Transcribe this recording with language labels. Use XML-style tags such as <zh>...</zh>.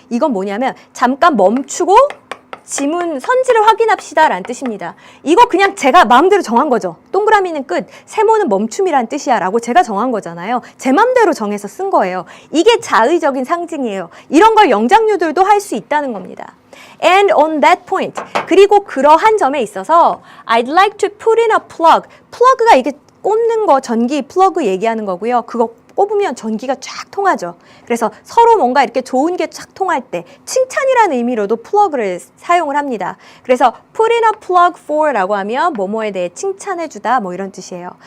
<ko>이건 뭐냐면 잠깐 멈추고 지문 선지를 확인합시다 라는 뜻입니다. 이거 그냥 제가 마음대로 정한 거죠. 동그라미는 끝, 세모는 멈춤이란 뜻이야 라고 제가 정한 거잖아요. 제 맘대로 정해서 쓴 거예요. 이게 자의적인 상징이에요. 이런 걸 영장류들도 할 수 있다는 겁니다.</ko> <en>And on that point,</en> <ko>그리고 그러한 점에 있어서</ko> <en>I'd like to put in a plug.</en> <ko>플러그가 이게 꽂는 거, 전기 플러그 얘기하는 거고요. 그거 꼽으면 전기가 쫙 통하죠. 그래서 서로 뭔가 이렇게 좋은 게 쫙 통할 때 칭찬이라는 의미로도 플러그를 사용을 합니다. 그래서</ko> <en>put in a plug for</en> <ko>라고 하면 뭐뭐에 대해 칭찬해주다 뭐 이런 뜻이에요.</ko>